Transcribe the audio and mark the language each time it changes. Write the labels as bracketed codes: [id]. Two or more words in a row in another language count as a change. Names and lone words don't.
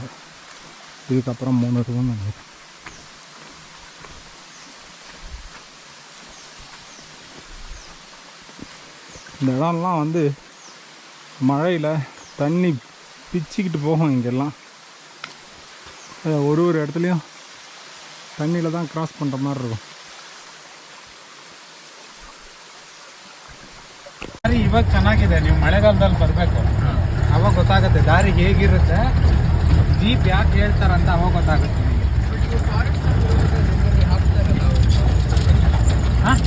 [ta] இதுக்கப்புறம் 3 இருக்குன்னு நினைக்கிறேன். இந்த இடம்லாம் வந்து மழையில் தண்ணி பிச்சுக்கிட்டு போகும். இங்கெல்லாம் ஒரு இடத்துலையும் தண்ணியில் தான் கிராஸ் பண்ணுற மாதிரி இருக்கும். [kn] ಇವಾಗ ಚೆನ್ನಾಗಿದೆ. ನೀವು ಮಳೆಗಾಲದಲ್ಲಿ ಬರಬೇಕು, ಅವಾಗ ಗೊತ್ತಾಗುತ್ತೆ ದಾರಿ ಹೇಗಿರುತ್ತೆ, ಜೀಪ್ ಯಾಕೆ ಹೇಳ್ತಾರಂತ ಅವಾಗ ಗೊತ್ತಾಗುತ್ತೆ ನಿಮಗೆ.